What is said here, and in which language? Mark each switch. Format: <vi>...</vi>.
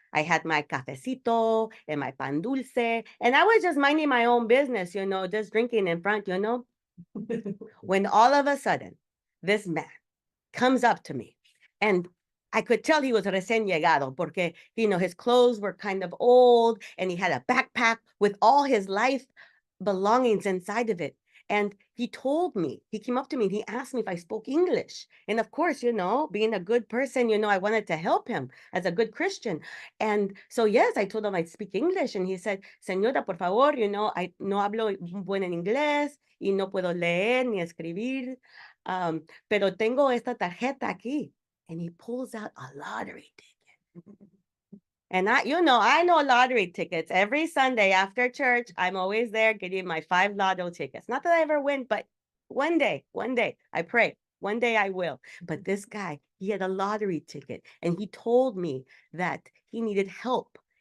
<en>I had my cafecito and my pan dulce, and I was just minding my own business, just drinking in front, when all of a sudden, this man comes up to me, and I could tell he was</en> <es>recién llegado, porque,</es> <en>his clothes were kind of old, and he had a backpack with all his life belongings inside of it. And he told me, he came up to me and he asked me if I spoke English. And of course, being a good person, I wanted to help him as a good Christian. And so, yes, I told him I'd speak English. And he said,</en> <es>Señora, por favor, I no hablo buen en inglés y no puedo leer ni escribir, pero tengo esta tarjeta aquí.</es> <en>And he pulls out a lottery ticket. And I know lottery tickets. Every Sunday after church, I'm always there getting my 5 lotto tickets. Not that I ever win, but one day, I pray, one day I will. But this guy, he had a lottery ticket and he told me that he needed help.</en>